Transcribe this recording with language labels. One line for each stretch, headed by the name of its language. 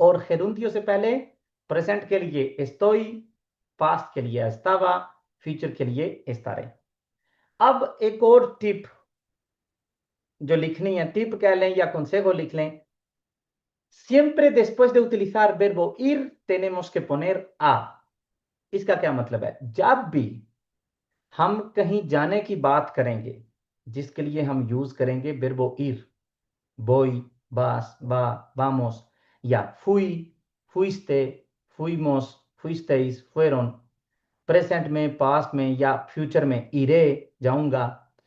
Hindi: और gerundio से पहले प्रेजेंट के लिए estoy, पास्ट के लिए estaba, फ्यूचर के लिए estaré। अब एक और टिप जो लिखनी है, टिप कह लें या consejo लिख लें।
Spanish: Siempre después de utilizar verbo ir tenemos que poner a।
Hindi: इसका क्या मतलब है? जब भी हम कहीं जाने की बात करेंगे जिसके लिए हम यूज करेंगे verbo ir,
Spanish: voy, vas, va, vamos, या fui, fuiste, fuimos, fuisteis, fueron,
Hindi: present में, पास्ट में या फ्यूचर में iré, जाऊंगा।